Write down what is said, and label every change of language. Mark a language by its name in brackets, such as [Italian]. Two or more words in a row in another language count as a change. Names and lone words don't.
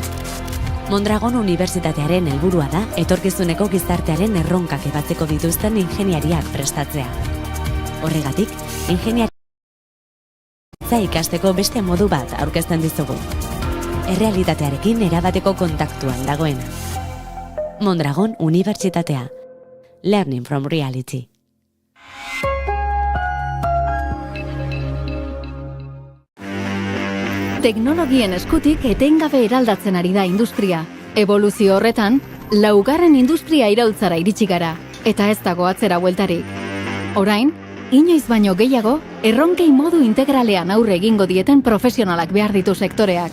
[Basque] Mondragon Unibertsitatearen helburua da etorkizuneko gizartearen erronkak ebatzeko dituzten ingeniariak prestatzea. Horregatik, ingeniaritza ikasteko beste modu bat aurkezten dizugu. Errealitatearekin erabateko kontaktuan dagoena. Mondragon Unibertsitatea. [English] Learning from reality. [Basque] Teknologien eskutik etengabe eraldatzen ari da industria. Eboluzio horretan, 4. industria iraultzara iritsi gara, eta ez dago atzera bueltarik. Orain, inoiz baino gehiago, erronkei modu integralean aurre egingo dieten profesionalak behar ditu sektoreak.